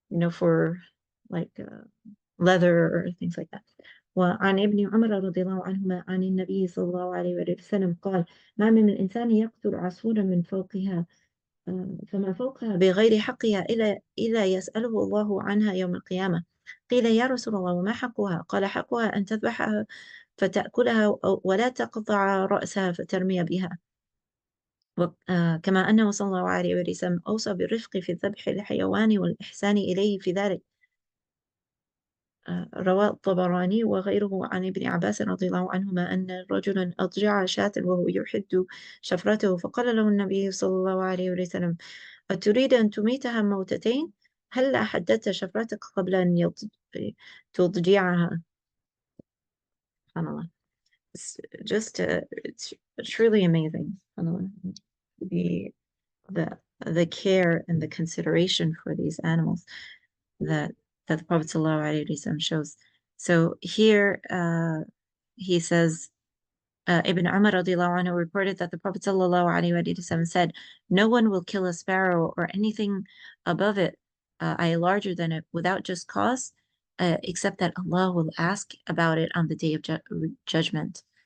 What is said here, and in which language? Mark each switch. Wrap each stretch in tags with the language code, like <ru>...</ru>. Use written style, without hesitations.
<en>for like leather or things like that.</en> <ar>وعن ابن عمر رضي الله عنهما عن النبي صلى الله عليه وسلم قال: ما من إنسان يقتل عصفورا من فوقها فما فوقها بغير حقها إلا يسأله الله عنها يوم القيامة. قيل: يا رسول الله وما حقها؟ قال: حقها أن تذبحها فتأكلها ولا تقطع رأسها فترمي بها. كما أنه صلى الله عليه وسلم أوصى بالرفق في ذبح الحيوان والإحسان إليه في ذلك. رواه الطبراني وغيره عن ابن عباس رضي الله عنهما أن رجلا أضجع شاة وهو يحد شفرته، فقال له النبي صلى الله عليه وسلم: أتريد أن تميتها موتتين؟ هل حددت شفرتك قبل أن تضجعها؟ سبحان الله.</ar> <en>It's just it's truly amazing. The the care and the consideration for these animals that the Prophet ﷺ shows. So here he says, Ibn Umar radiallahu anhu reported that the Prophet ﷺ said, no one will kill a sparrow or anything above it, larger than it, without just cause, except that Allah will ask about it on the day of judgment.</en>